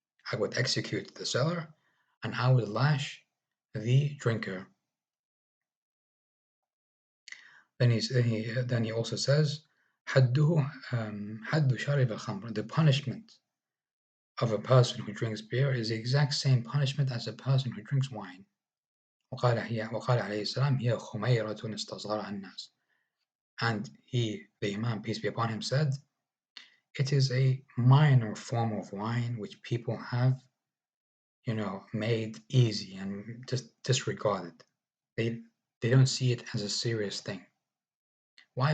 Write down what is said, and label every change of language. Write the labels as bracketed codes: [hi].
[en] I would execute the seller, and I would lash the drinker. Then he also says, [ar] حده حد شارب الخمر. [en] The punishment of a person who drinks beer is the exact same punishment as a person who drinks wine. [ar] وقال عليه السلام هي خميرة استصغرها الناس. [en] And he, the Imam, peace be upon him, said, it is a minor form of wine which people have, made easy and just disregarded. They don't see it as a serious thing. Why?